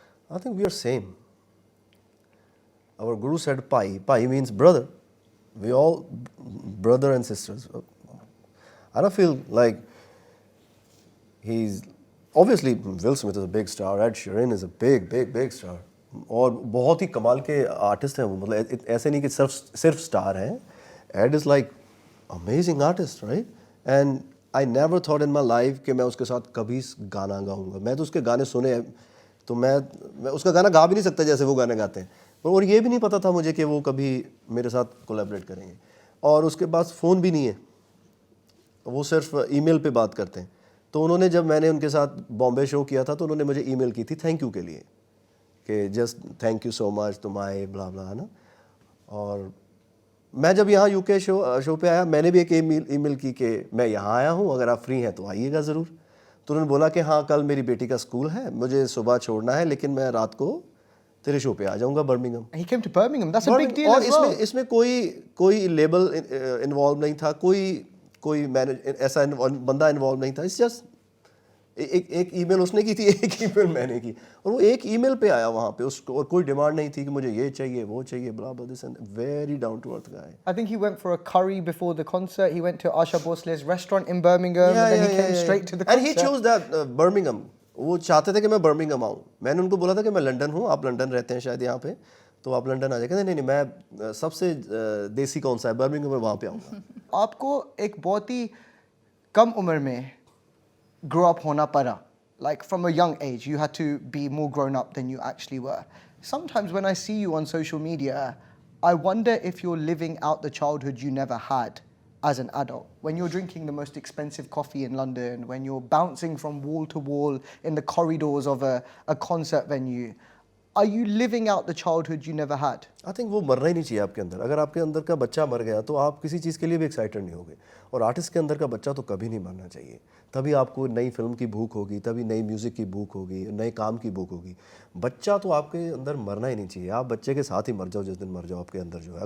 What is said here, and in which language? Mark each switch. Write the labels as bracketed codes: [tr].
[en] I think we are same. Our guru said Pai. Pai means brother. We all brother and sisters. I don't feel like he's obviously Will Smith is a big star. Ed Sheeran is a big star. [hi] और बहुत ही कमाल के artist हैं वो, मतलब ऐसे नहीं कि सिर्फ स्टार हैं. [en] Ed is like amazing artist, right? And I never thought in my life [hi] कि मैं उसके साथ कभी गाना गाऊंगा. मैं तो उसके गाने सुने तो मैं उसका गाना गा भी नहीं सकता जैसे वो गाने गाते हैं. और ये भी नहीं पता था मुझे कि वो कभी मेरे साथ कोलैबोरेट करेंगे. और उसके पास फ़ोन भी नहीं है, वो सिर्फ ईमेल पे बात करते हैं. तो उन्होंने जब मैंने उनके साथ बॉम्बे शो किया था तो उन्होंने मुझे ईमेल की थी थैंक यू के लिए कि [en] just thank you so much [hi] तुम आए ब्ला ब्ला, है ना. और मैं जब यहाँ यूके शो पे आया मैंने भी एक ईमेल की कि मैं यहाँ आया हूँ, अगर आप फ्री हैं तो आइएगा ज़रूर. तो उन्होंने बोला कि हाँ कल मेरी बेटी का स्कूल है, मुझे सुबह छोड़ना है, लेकिन मैं रात को तेरे शो पे आ जाऊँगा Birmingham. [en] He came to Birmingham. That's a big deal [hi] और [en] as well. [hi] इसमें कोई लेबल इन्वॉल्व नहीं था, कोई मैनेज ऐसा बंदा इन्वॉल्व नहीं था. इट्स जस्ट एक ईमेल उसने की थी, एक ईमेल मैंने की, और वो एक ईमेल पे आया वहाँ पे उसको, और कोई डिमांड नहीं थी कि मुझे ये चाहिए वो चाहिए ब्ला ब्ला. [en] This and very down to earth guy. I think he went for a curry before the concert. He went to Asha Bhosle's restaurant in Birmingham, and then he came straight to the concert. And he chose that Birmingham. [hi] वो चाहते थे कि मैं Birmingham आऊँ. मैंने उनको बोला था कि मैं लंदन हूँ, आप लंदन रहते हैं शायद यहाँ पे, तो आप लंदन आ जाएंगे. नहीं, मैं सबसे देसी कौन सा है बर्मिंघम में, वहाँ पे आऊँगा. आपको एक बहुत ही कम उम्र में [en] grow up [hi] होना पड़ा. [en] Like from a young age, you had to be more grown up than you actually were. Sometimes when I see you on social media, I wonder if you're living out the childhood you never had as an adult. When you're drinking the most expensive coffee in London, when you're bouncing from wall to wall in the corridors of a concert venue, are you living out the childhood you never had? I think [hi] वो मरना ही नहीं चाहिए आपके अंदर. अगर आपके अंदर का बच्चा मर गया तो आप किसी चीज़ के लिए भी एक्साइटेड नहीं होगे. और आर्टिस्ट के अंदर का बच्चा तो कभी नहीं मरना चाहिए. तभी आपको नई फिल्म की भूख होगी, तभी नई म्यूज़िक की भूख होगी, नए काम की भूख होगी. बच्चा तो आपके अंदर मरना ही नहीं चाहिए. आप बच्चे के साथ ही मर जाओ जिस दिन मर जाओ आपके अंदर जो है.